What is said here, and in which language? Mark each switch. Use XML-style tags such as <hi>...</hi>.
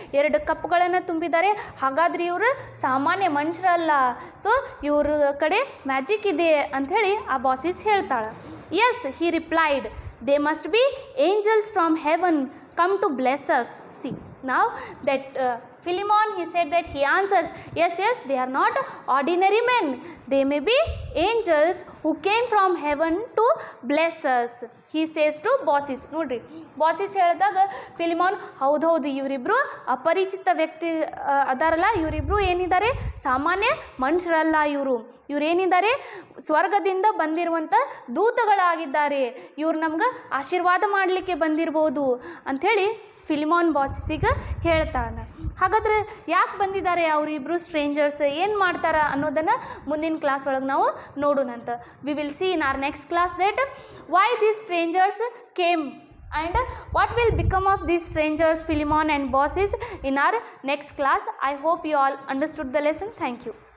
<kn>2 ಕಪ್ಗಳನ್ನು ತುಂಬಿದ್ದಾರೆ. ಹಾಗಾದ್ರೆ ಇವರು ಸಾಮಾನ್ಯ ಮನುಷ್ಯರಲ್ಲ, ಸೊ ಇವ್ರ ಕಡೆ ಮ್ಯಾಜಿಕ್ ಇದೆ ಅಂಥೇಳಿ ಆ ಬಾಸಿಸ್ ಹೇಳ್ತಾಳೆ.</kn> <en>Yes, he replied, they must be angels from heaven come to bless us. See, now that Philemon, he said that he answers, yes, they are not ordinary men. They may be angels who came from heaven to bless us. He says to bosses.</en> <kn>ನೋಡ್ರಿ ಬಾಸಿಸ್ ಹೇಳಿದಾಗ ಫಿಲಿಮಾನ್ ಹೌದು ಇವರಿಬ್ರು ಅಪರಿಚಿತ ವ್ಯಕ್ತಿ ಅದಾರಲ್ಲ, ಇವರಿಬ್ರು ಏನಿದ್ದಾರೆ? ಸಾಮಾನ್ಯ ಮನುಷ್ಯರಲ್ಲ. ಇವರೇನಿದ್ದಾರೆ? ಸ್ವರ್ಗದಿಂದ ಬಂದಿರುವಂಥ ದೂತಗಳಾಗಿದ್ದಾರೆ. ಇವ್ರು ನಮ್ಗೆ ಆಶೀರ್ವಾದ ಮಾಡಲಿಕ್ಕೆ ಬಂದಿರ್ಬೋದು ಅಂಥೇಳಿ ಫಿಲಿಮಾನ್ ಬಾಸಿಸಿಗೆ ಹೇಳ್ತಾನೆ. ಹಾಗಾದ್ರೆ ಯಾಕೆ ಬಂದಿದ್ದಾರೆ ಅವರಿಬ್ಬರು ಸ್ಟ್ರೇಂಜರ್ಸ್, ಏನು ಮಾಡ್ತಾರ ಅನ್ನೋದನ್ನು ಮುಂದಿನ ಕ್ಲಾಸ್ ಒಳಗೆ ನಾವು ನೋಡೋಣಂತ.</kn> <en>We will see in our next class that why these strangers came and what will become of these strangers, Philemon and bosses, in our next class. I hope you all understood the lesson. Thank you.</en>